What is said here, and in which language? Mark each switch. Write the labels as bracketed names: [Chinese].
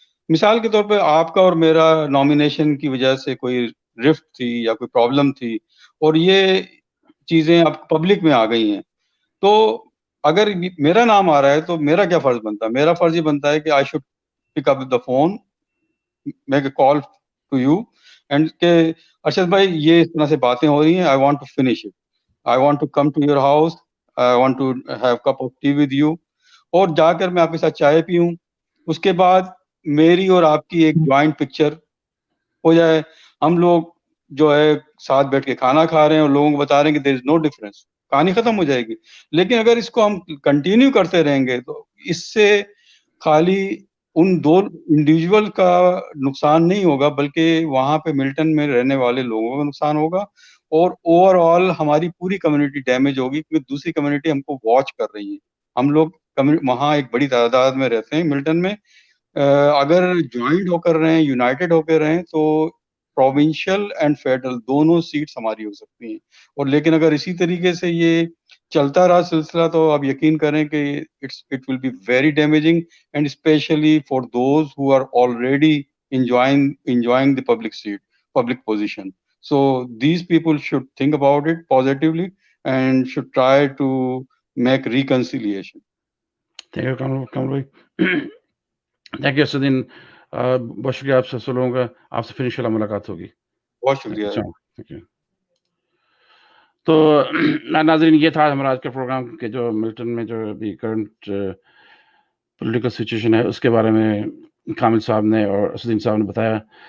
[Urdu] مثال کے طور پہ آپ کا اور میرا نامینیشن کی وجہ سے کوئی رفٹ تھی یا کوئی پرابلم تھی اور یہ چیزیں اب پبلک میں آ گئی ہیں, تو اگر میرا نام آ رہا ہے تو میرا کیا فرض بنتا ہے؟ میرا فرض یہ بنتا ہے کہ [English] I should pick up the phone, make a call to you and [Urdu] کہ ارشد بھائی یہ اس طرح سے باتیں ہو رہی ہیں, [English] I want to finish it. I want to come to your house, I want to have cup of tea with you, [Urdu] اور جا کر میں آپ کے ساتھ چائے پیوں. اس کے بعد میری اور آپ کی ایک جوائنٹ پکچر ہو جائے, ہم لوگ جو ہے ساتھ بیٹھ کے کھانا کھا رہے ہیں اور لوگوں کو بتا رہے ہیں کہ [English] there is no difference, [Urdu] کہانی ختم ہو جائے گی. لیکن اگر اس کو ہم کنٹینیو کرتے رہیں گے تو اس سے خالی ان دو انڈیویجول کا نقصان نہیں ہوگا, بلکہ وہاں پہ ملٹن میں رہنے والے لوگوں کا نقصان ہوگا, اور اوور آل ہماری پوری کمیونٹی ڈیمیج ہوگی, کیونکہ دوسری کمیونٹی ہم کو واچ کر رہی ہے. ہم لوگ وہاں ایک بڑی تعداد میں رہتے ہیں ملٹن میں. اگر جوائنٹ ہو کر رہے ہیں, یونائٹڈ ہو کر رہے ہیں, تو پروونشل اینڈ فیڈرل دونوں سیٹس ہماری ہو سکتی ہیں. اور لیکن اگر اسی طریقے سے یہ چلتا رہا سلسلہ, تو آپ یقین کریں کہ [English] It will be very damaging, and especially for those who are already enjoying the public seat, public position. So these people should think about it positively and should try to make reconciliation. Thank you Kamal بھائی, thank you Asadin. [Urdu] بہت شکریہ آپ سے لوگوں کا, آپ سے پھر انشاء اللہ ملاقات ہوگی. بہت شکریہ. [English] Thank you. [Urdu] تو ناظرین, یہ تھا ہمارا آج کا پروگرام کہ جو ملٹن میں جو ابھی کرنٹ پولیٹیکل سچویشن ہے اس کے بارے میں کامل صاحب نے اور اسدین صاحب نے بتایا.